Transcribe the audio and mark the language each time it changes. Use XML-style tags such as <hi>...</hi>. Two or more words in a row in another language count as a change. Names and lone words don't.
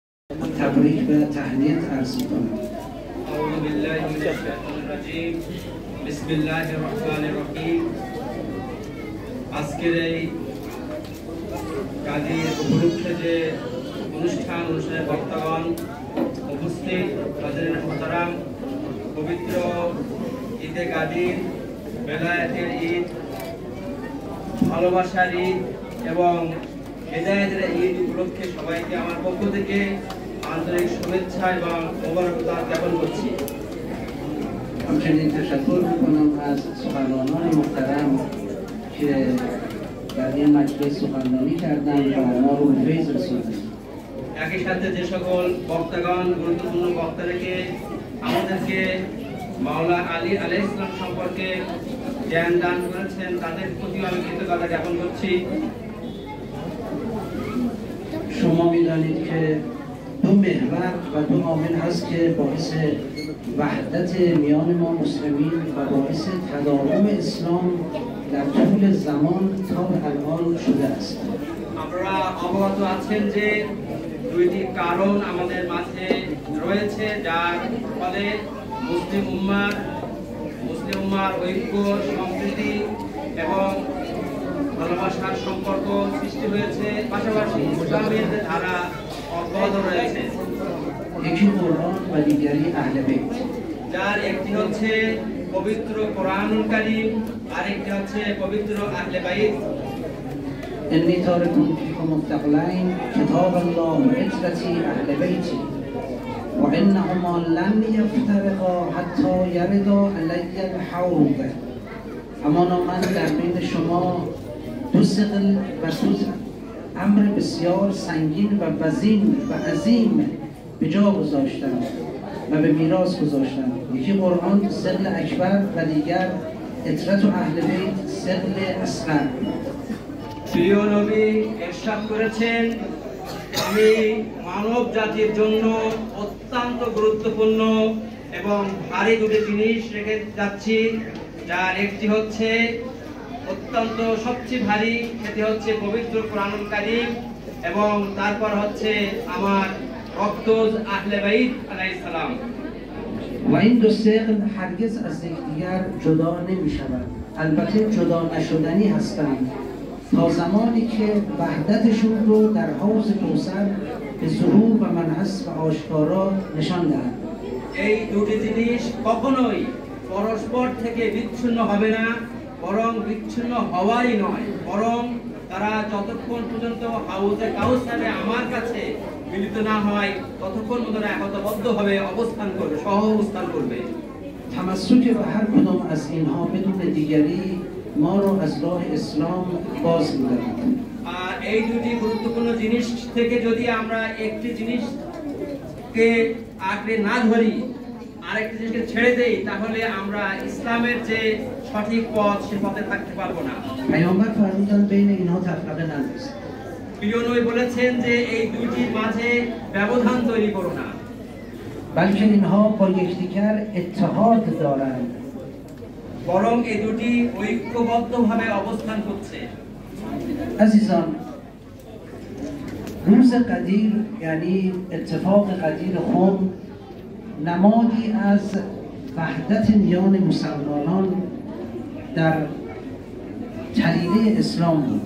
<fa>تبریک و تهنیت عرض می‌کنم.</fa> <ar>اعوذ بالله من الشیطان الرجیم. بسم الله الرحمن الرحیم.</ar> <bn>আজকের এই কাজের উপলক্ষে যে অনুষ্ঠানের বক্তাগণ উপস্থিত,</bn> <fa>حاضرین محترم,</fa> <bn>পবিত্র ঈদে গাদির, বেলায়েতের ঈদ, ভালোবাসার ঈদ এবং হেদায়েতের ঈদ উপলক্ষে সবাইকে আমার পক্ষ থেকে আন্তরিক শুভেচ্ছা এবং মোবারকবাদ জ্ঞাপন করছি।</bn> <fa>همچنین تشکر میکنم از سخنرانان محترم که در این مجلس سخنرانی کردند و ما رو به فیض رسوندند।</fa> <bn>একই সাথে যে সকল বক্তাগণ গুরুত্বপূর্ণ বক্তা রেখে আমাদেরকে মাওলা আলী</bn> <ar>عليه السلام</ar> <bn>সম্পর্কে জ্ঞান দান করেছেন, তাদের প্রতিও আমি কৃতজ্ঞতা জ্ঞাপন করছি।</bn> <fa>شما می‌دانید که دو محور و دو عامل هست که باعث وحدت میان ما مسلمین و باعث تداوم اسلام در طول زمان تا به الان شده است.</fa> <bn>আমরা অবগত আছেন যে দুইটি কারণ আমাদের মাঝে রয়েছে, যার ফলে মুসলিম উম্মার ঐক্য, সম্প্রীতি এবং ভালোবাসার সম্পর্ক সৃষ্টি হয়েছে, পাশাপাশি ইসলামের ধারা অব্যাহত রয়েছে।</bn> <fa>یکی قرآن و دیگری اهل بیت.</fa> <bn>যার একটি হচ্ছে পবিত্র কোরআনুল কারীম, আর একটি হচ্ছে পবিত্র আহলে বাইত।</bn> <ar>إني تارك فيكم الثقلين كتاب الله وعترتي أهل بيتي وإنهما لن يفترقا حتى يردا علي الحوض.</ar> <fa>همانا من در بین شما دو ثقل و دو امر بسیار سنگین و وزین و عظیم به جا گذاشتم و به میراث گذاشتم. یکی قرآن ثقل اکبر و دیگر عترت و اهل بیت ثقل اصغر.</fa> <bn>প্রিয় নবী ইরশাদ করেছেন, আমি মানব জাতির জন্য অত্যন্ত গুরুত্বপূর্ণ এবং ভারী দুটি জিনিস রেখে যাচ্ছি, যার একটি হচ্ছে অত্যন্ত সবচেয়ে ভারী, সেটি হচ্ছে পবিত্র কোরআনুল কারীম, এবং তারপর হচ্ছে আমার রক্তজ আহলে বাইত</bn> <ar>عليه السلام.</ar> <fa>و این دو ثقل هرگز از یکدیگر جدا نمی‌شوند. البته جدا نشدنی هستند تا زمانی که وحدتشون رو در حوض کوثر به ظهور و منحص و آشکارا نشان دهند.</fa> <bn>এই দুটি জিনিস কখনোই পরস্পর থেকে বিচ্ছিন্ন হবে না, বরং বিচ্ছিন্ন হওয়ারই নয়, বরং তারা যতক্ষণ পর্যন্ত হাউজে কাউসারে আমার কাছে মিলিত না হয় ততক্ষণ পর্যন্ত একতাবদ্ধভাবে অবস্থান করবে, সহ অবস্থান করবে।</bn> <fa>تمسک به هر کدام از اینها بدون دیگری ما رو از راه اسلام باز می‌دارد.</fa> <bn>আর এই দুটি গুরুত্বপূর্ণ জিনিস থেকে যদি আমরা একটি জিনিসকে আঁকড়ে না ধরি, আরেকটি জিনিসকে ছেড়ে দেই, তাহলে আমরা ইসলামের যে সঠিক পথ সে পথে থাকতে পারবো না।</bn> <fa>پیامبر فرمودند بین اینها تفرقه نندازید.</fa> <bn>প্রিয় নবী বলেছেন যে এই দুইটির মাঝে ব্যবধান তৈরি করো না,</bn> <fa>بلکه اینها با یکدیگر اتحاد دارند.</fa> <bn>বরং এই দুটি ঐক্যবদ্ধভাবে অবস্থান করছে।</bn> <fa>عزیزان، روز قدیر یعنی اتفاق قدیر خم نمادی از وحدت میان مسلمانان در طریقه اسلام بود.</fa>